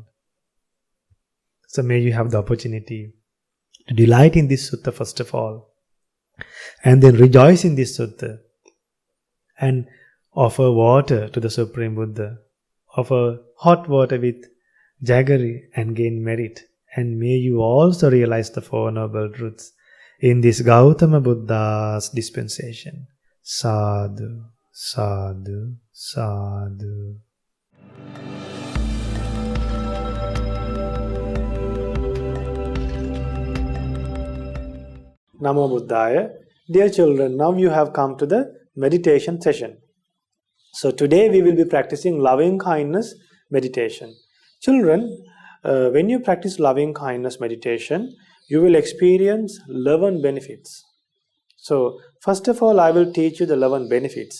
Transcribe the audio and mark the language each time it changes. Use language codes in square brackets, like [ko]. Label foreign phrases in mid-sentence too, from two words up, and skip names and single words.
[en] So may you have the opportunity to delight in this sutta first of all, and then rejoice in this sutta, and offer water to the Supreme Buddha, offer hot water with jaggery and gain merit. And may you also realize the Four Noble Truths in this Gautama Buddha's dispensation. [pi] Sadhu, sadhu, sadhu. Namo Buddhaya. [en] Dear children, now you have come to the meditation session. So today we will be practicing loving kindness meditation. Children, when you practice loving kindness meditation, you will experience 11 benefits. So first of all, I will teach you the 11 benefits.